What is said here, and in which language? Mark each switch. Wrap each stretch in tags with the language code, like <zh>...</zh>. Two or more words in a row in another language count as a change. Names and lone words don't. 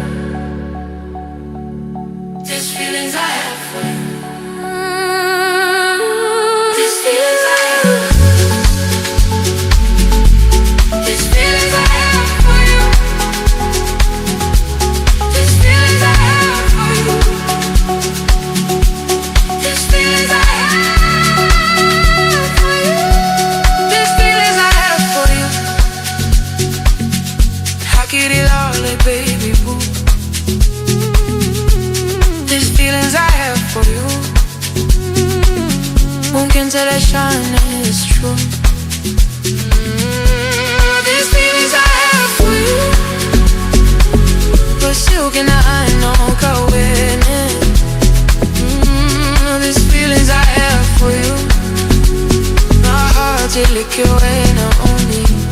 <en>these feelings I have for you, these feelings I have, these feelings I have for you, these feelings I have for you, these feelings I have. Baby boo, these feelings I have for you,</en> <st>nkentse lehlanya,</st> <en>it's true. These feelings I have for you,</en> <st>Bosiu nahana wena.</st> <en>These feelings I have for you, my heart will lick you and only you.</en>